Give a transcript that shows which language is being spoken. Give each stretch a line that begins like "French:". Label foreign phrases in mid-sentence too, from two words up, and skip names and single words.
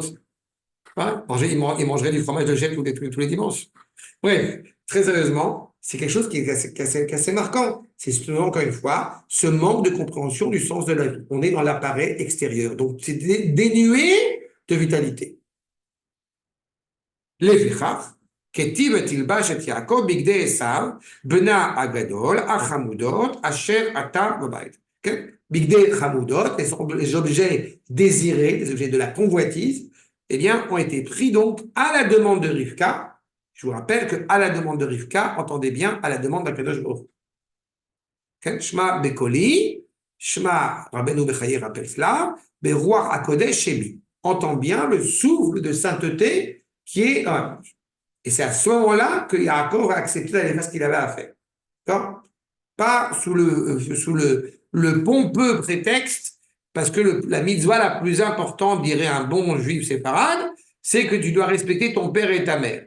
French: Hein, il mangerait du fromage de chèvre tous les dimanches. Bref, très sérieusement, c'est quelque chose qui est assez marquant. C'est souvent, encore une fois, ce manque de compréhension du sens de la vie. On est dans l'appareil extérieur. Donc, c'est dénué de vitalité.
Hebrew: לפיכך, כתיב ותלבש את יעקב בגדי עשיו, בנה הגדול, החמודות, אשר עתה בבית. כן? בגדי חמודות,
French: les objets désirés, les objets de la convoitise, eh bien, ont été pris donc à la demande de Rivka. Je vous rappelle que à la demande de Rivka, entendez bien, à la demande d'
Hebrew: הקדוש ברוך הוא. כן? שמע בקולי, שמע רבנו בחיי
French: rappelle cela,
Hebrew: ברוח הקודש שבי.
French: Entends bien le souffle de sainteté qui est dans la bouche. Et c'est à ce moment-là que Yaakov a accepté d'aller faire ce qu'il avait à faire. D'accord? Pas sous le pompeux prétexte, parce que la mitzvah la plus importante, dirait un bon juif séfarade, c'est que tu dois respecter ton père et ta mère.